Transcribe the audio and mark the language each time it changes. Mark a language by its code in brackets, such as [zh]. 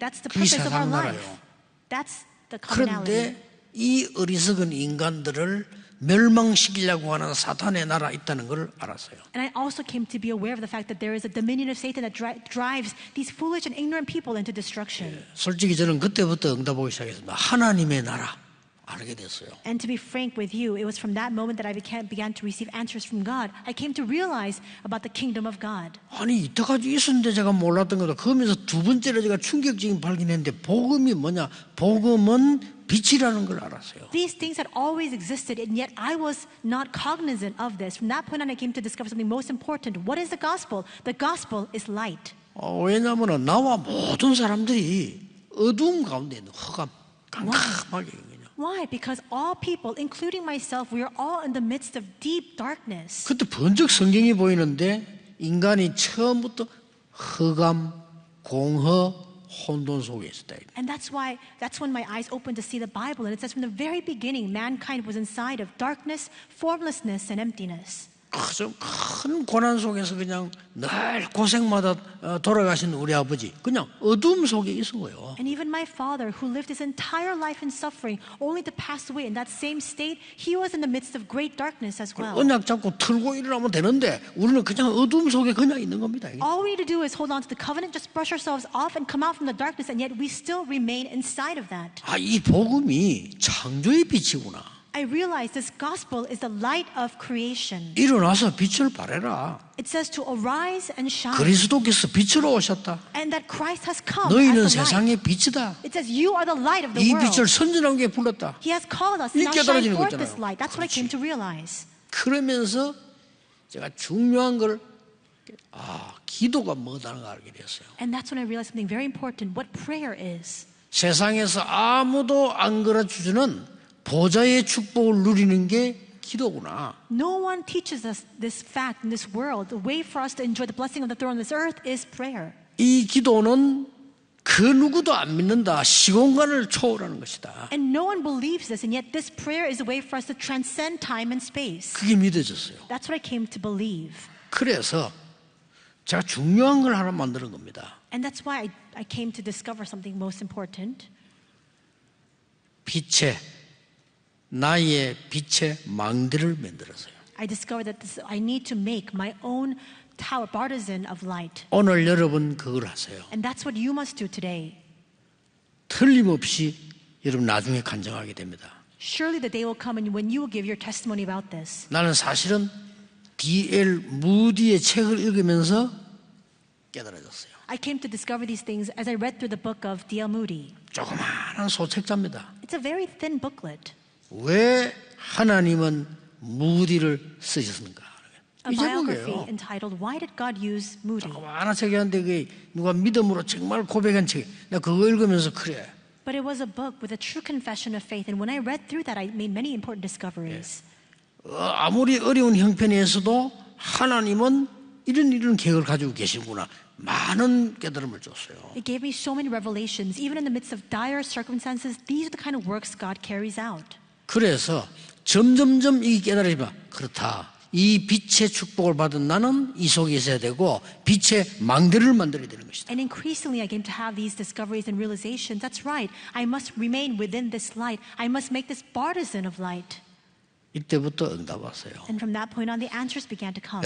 [en] That's the [ko] 그게 [en] purpose of our [ko] 세상 [en] life. [ko] 나라예요. [en] That's the commonality. [ko] 그런데 이 어리석은 인간들을 멸망시키려고 하는 사탄의 나라 있다는 걸 알았어요. [en] And I also came to be aware of the fact that there is a dominion of Satan that drives these foolish and ignorant people into destruction. [ko] 솔직히 저는 그때부터 응답하기 시작했습니다. 하나님의 나라 알게 됐어요. [en] And to be frank with you, it was from that moment that I began to receive answers from God. I came to realize about the kingdom of God. [ko] 아니 이때까지 있었는데 제가 몰랐던 거다. 그러면서 두 번째로 제가 충격적인 발견했는데 복음이 뭐냐? 복음은 빛이라는 걸 알았어요. [en] These things had always existed, and yet I was not cognizant of this. From that point on, I came to discover something most important. What is the gospel? The gospel is light. [ko] 왜냐하면 나와 모든 사람들이 어두움 가운데 있는 흑암, 깜깜하게 그냥. [en] Why? Because all people, including myself, we are all in the midst of deep darkness. [ko] 그때 번쩍 성경이 보이는데 인간이 처음부터 흑암, 공허, 혼돈 속에 있었다. [en] And that's when my eyes opened to see the Bible. And it says from the very beginning, mankind was inside of darkness, formlessness, and emptiness. [ko] 큰 고난 속에서 그냥 늘 고생마다 돌아가신 우리 아버지 그냥 어둠 속에 있어요. [en] And even my father, who lived his entire life in suffering, only to pass away in that same state, he was in the midst of great darkness as well. [ko] 언약 잡고 틀고 일어나면 되는데 우리는 그냥 어둠 속에 그냥 있는 겁니다. [en] All we need to do is hold on to the covenant, just brush ourselves off and come out from the darkness, and yet we still remain inside of that. [ko] 이 복음이 창조의 빛이구나. [en] I realize this gospel is the light of creation. [ko] 일어나서 빛을 발해라. [en] It says to arise and shine. [ko] 그리스도께서 빛으로 오셨다. [en] And that Christ has come [ko] 너희는 [en] as the light. [ko] 세상의 빛이다. [en] It says you are the light of the [ko] 이 [en] world. [ko] 빛을 선진하게 불렀다. [en] He has called us to [ko] 이 [en] now shine [ko] 깨달아지는 [en] forth [ko] 거잖아요. [en] this light. That's what I came to realize. [ko] 그러면서 제가 중요한 걸 기도가 뭐다는 걸 알게 됐어요. [en] And that's when I realized something very important, what prayer is. [ko] 세상에서 아무도 안 걸어주는 보좌의 축복을 누리는 게 기도구나. [en] No one teaches us this fact in this world. The way for us to enjoy the blessing of the throne on this earth is prayer. [ko] 이 기도는 그 누구도 안 믿는다. 시공간을 초월하는 것이다. [en] And no one believes this, and yet this prayer is a way for us to transcend time and space. [ko] 그게 믿어졌어요. [en] That's what I came to believe. [ko] 그래서 제가 중요한 걸 하나 만드는 겁니다. [en] And that's why I came to discover something most important. [ko] 나의 빛의 망대를 만들었어요. [en] I discovered that I need to make my own tower, partisan of light. [ko] 오늘 여러분 그걸 하세요. [en] And that's what you must do today. [ko] 틀림없이 여러분 나중에 간증하게 됩니다. [en] Surely the day will come when you will give your testimony about this. [ko] 나는 사실은 D.L. 무디의 책을 읽으면서 깨달아졌어요. [en] I came to discover these things as I read through the book of D.L. Moody. [ko] 조그마한 소책자입니다. [en] It's a very thin booklet. [ko] 왜 하나님은 무디를 쓰셨는가? [en] A [ko] 이 [en] biography [ko] 제목이에요. [en] entitled Why Did God Use Moody? [ko] 조그마한 책이었는데 그게 누가 믿음으로 정말 고백한 책. 내가 그거 읽으면서 그래. [en] But it was a book with a true confession of faith. And when I read through that, I made many important discoveries. [ko] 아무리 어려운 형편에서도 하나님은 이런 계획을 가지고 계시구나. 많은 깨달음을 줬어요. [en] It gave me so many revelations. Even in the midst of dire circumstances, these are the kind of works God carries out. [ko] 그래서 점점점 이 깨달으면 그렇다. 이 빛의 축복을 받은 나는 이 속에 있어야 되고 빛의 망대를 만들어야 되는 것이다. [en] And increasingly, I came to have these discoveries and realizations. That's right. I must remain within this light. I must make this partisan of light. [ko] 이때부터 응답 왔어요. [en] And from that point on, the answers began to come.